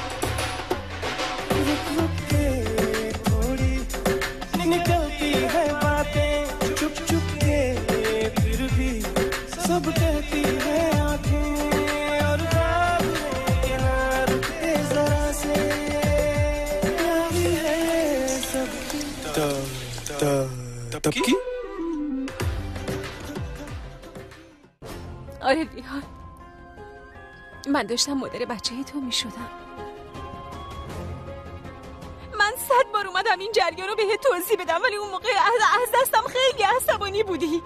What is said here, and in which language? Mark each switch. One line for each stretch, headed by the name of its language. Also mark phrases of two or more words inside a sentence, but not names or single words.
Hindi: रुक रुक के थोड़ी निकलती है बातें, चुप चुप के फिर भी सब कहती है आंखें, और ख्वाब के ना रुकते जरा से, प्यारी है सबकी तब की
Persian: آره ریحان، من داشتم مادر بچه تو می شدم. من 100 بار اومدم این جریان رو بهت توضیح بدم ولی اون موقع از دستم خیلی عصبانی بودی.